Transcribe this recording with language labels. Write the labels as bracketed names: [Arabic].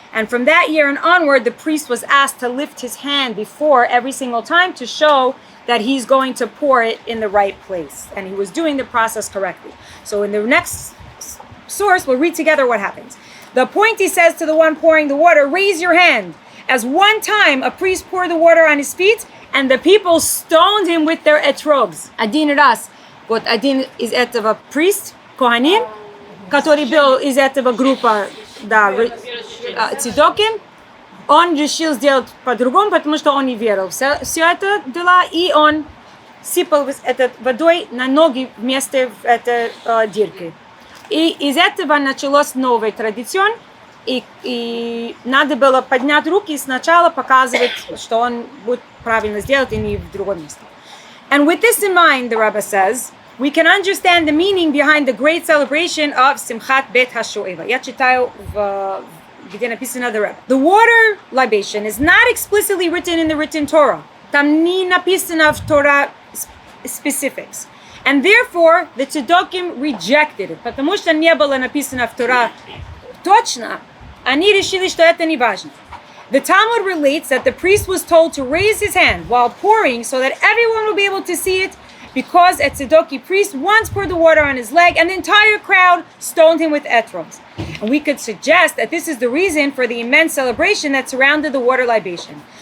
[English] And from that year and onward, the priest was asked to lift his hand before every single time to show that he's going to pour it in the right place. And he was doing the process correctly. So in the next source, we'll read together what happens. The appointee says to the one pouring the water, raise your hand. As one time a priest poured the water on his feet, and the people stoned him with their etrog's. [Russian] Один раз, вот один из этого прист, Kohanim, который был из этого группа, да, Цидоким, он решил сделать по-другому, потому что он не верил. Все это дела, и он сыпал этот водой на ноги вместо этой дырки. И из этого началась новая традиция, и надо было поднять руки и сначала показывать, что он будет правильно сделать, и не в другом месте. [English] And with this in mind, the Rebbe says, we can understand the meaning behind the great celebration of Simchat Bet HaShoeva. [Russian] Я читаю где написано the Rebbe. [English] The water libation is not explicitly written in the written Torah. [Russian] Там не написано в Torah specifics. [English] And therefore, the Tzedokim rejected it. [Russian] Потому что не было написано в Torah точно, они решили, что это не важно. [English] The Talmud relates that the priest was told to raise his hand while pouring so that everyone will be able to see it, because a Tzedoki priest once poured the water on his leg and the entire crowd stoned him with etrogs. And we could suggest that this is the reason for the immense celebration that surrounded the water libation.